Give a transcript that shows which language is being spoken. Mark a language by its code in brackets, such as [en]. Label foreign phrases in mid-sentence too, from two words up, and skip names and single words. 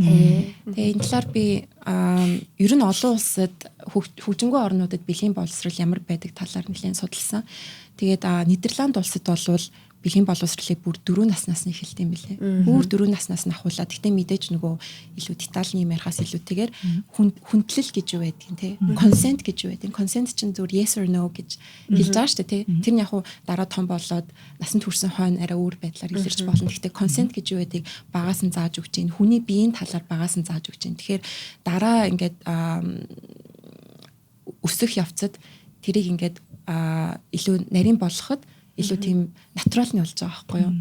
[mn] Тэгээ энэ талаар би ер нь олон улсад хөгжингүй орнуудад бэлгийн боловсрал ямар байдаг талаар нэлээд судалсан. Тэгээд Нидерланд улсад болвол бэлгийн боловсролыг бүр 4 наснаас нь эхэлдэг юм билээ. Бүр 4 наснаас нь ахуулаад гэхдээ мэдээж нөгөө илүү детальны юм ярихаас илүүтэйгээр хүндлэл гэж юу байдгийг те consent гэж юу байдаг. Consent чинь зүгээр [en] yes or no [mn] гэж хэлж байгаа шүү дээ те. Тэр нь яг хуу дараа том болоод насанд хүрсэн хойно арай өөр байдлаар илэрч болно. Гэхдээ consent гэж юу байдгийг багаас нь зааж өгч чинь хүний биеийн талаар багаас нь зааж өгч чинь. Тэгэхээр дараа ингээд өсөх явцад тэрийг ингээд илүү нарийн болгоход илүү тийм натуралны болж байгаа байхгүй юу?